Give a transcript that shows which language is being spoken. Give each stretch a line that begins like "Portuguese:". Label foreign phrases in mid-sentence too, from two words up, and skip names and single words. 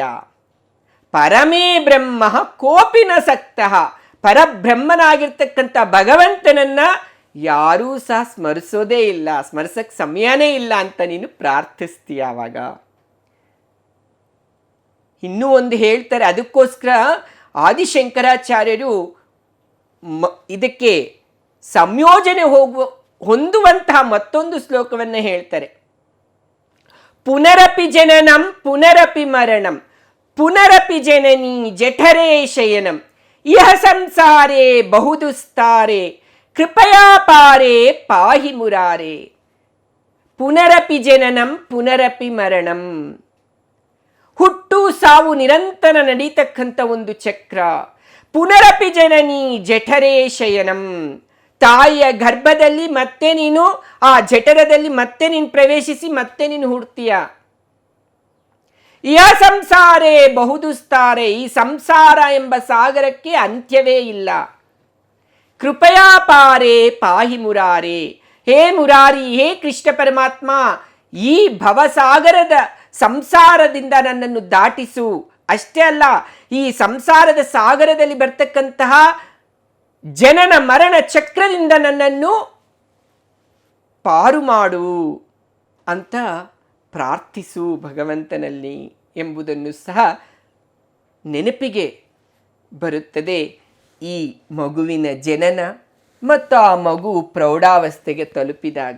Sanskrit: ಪರಮೇ ಬ್ರಹ್ಮ ಕೋಪಿನ ಸಕ್ತಃ,
Kannada: ಪರಬ್ರಹ್ಮನಾಗಿರ್ತಕ್ಕಂಥ ಭಗವಂತನನ್ನ ಯಾರೂ ಸಹ ಸ್ಮರಿಸೋದೇ ಇಲ್ಲ, ಸ್ಮರಿಸಕ್ಕೆ ಸಮಯನೇ ಇಲ್ಲ ಅಂತ ನೀನು ಪ್ರಾರ್ಥಿಸ್ತೀಯ. ಆವಾಗ ಇನ್ನೂ ಒಂದು ಹೇಳ್ತಾರೆ, ಅದಕ್ಕೋಸ್ಕರ ಆದಿಶಂಕರಾಚಾರ್ಯರು ಇದಕ್ಕೆ ಸಂಯೋಜನೆ ಹೊಂದುವಂತಹ ಮತ್ತೊಂದು ಶ್ಲೋಕವನ್ನು ಹೇಳ್ತಾರೆ.
Sanskrit: ಪುನರಪಿ ಜನನಂ ಪುನರಪಿ ಮರಣಂ ಪುನರಪಿ ಜನನಿ ಜಠರೇ ಶಯನಂ ಇಹ ಸಂಸಾರೇ ಬಹುದುಸ್ತಾರೆ ಕೃಪಯಾ ಪಾರೇ ಪಾಹಿ ಮುರಾರೇ. ಪುನರಪಿ ಜನನಂ ಪುನರಪಿ ಮರಣಂ,
Kannada: ಹುಟ್ಟು ಸಾವು ನಿರಂತರ ನಡೀತಕ್ಕಂಥ ಒಂದು ಚಕ್ರ.
Sanskrit: ಪುನರಪಿ ಜನನಿ ಜಠರೇ ಶಯನಂ,
Kannada: ತಾಯಿಯ ಗರ್ಭದಲ್ಲಿ ಮತ್ತೆ ನೀನು ಆ ಜಠರದಲ್ಲಿ ಮತ್ತೆ ನೀನು ಪ್ರವೇಶಿಸಿ ಮತ್ತೆ ನೀನು ಹುಡ್ತೀಯ.
Sanskrit: ಯ ಸಂಸಾರೇ ಬಹುದುಸ್ತಾರೆ,
Kannada: ಈ ಸಂಸಾರ ಎಂಬ ಸಾಗರಕ್ಕೆ ಅಂತ್ಯವೇ ಇಲ್ಲ.
Sanskrit: ಕೃಪಯಾ ಪಾರೇ ಪಾಹಿ ಮುರಾರೇ,
Kannada: ಹೇ ಮುರಾರಿ, ಹೇ ಕೃಷ್ಣ ಪರಮಾತ್ಮ, ಈ ಭವಸಾಗರದ ಸಂಸಾರದಿಂದ ನನ್ನನ್ನು ದಾಟಿಸು. ಅಷ್ಟೇ ಅಲ್ಲ, ಈ ಸಂಸಾರದ ಸಾಗರದಲ್ಲಿ ಬರ್ತಕ್ಕಂತಹ ಜನನ ಮರಣ ಚಕ್ರದಿಂದ ನನ್ನನ್ನು ಪಾರು ಮಾಡು ಅಂತ ಪ್ರಾರ್ಥಿಸು ಭಗವಂತನಲ್ಲಿ ಎಂಬುದನ್ನು ಸಹ ನೆನಪಿಗೆ ಬರುತ್ತದೆ ಈ ಮಗುವಿನ ಜನನ ಮತ್ತು ಆ ಮಗು ಪ್ರೌಢಾವಸ್ಥೆಗೆ ತಲುಪಿದಾಗ.